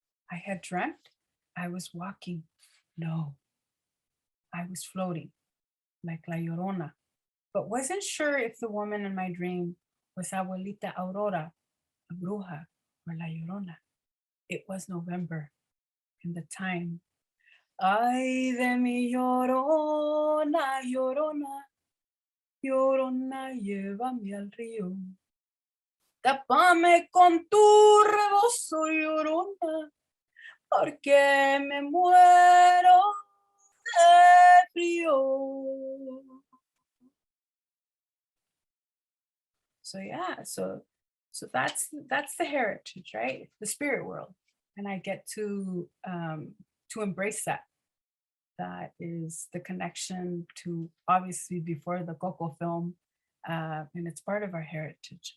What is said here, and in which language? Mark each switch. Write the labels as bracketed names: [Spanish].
[English] I had dreamt I was walking. No, I was floating like La Llorona, but wasn't sure if the woman in my dream was Abuelita Aurora, a bruja, or La Llorona. It was November, and the time. [Spanish] Ay de mi llorona, llorona, llorona, llévame al río. Tápame con tu rebozo, llorona, porque me muero de frío. [English] So yeah, so that's the heritage, right? The spirit world, and I get to embrace that. That is the connection to obviously before the Coco film, and it's part of our heritage.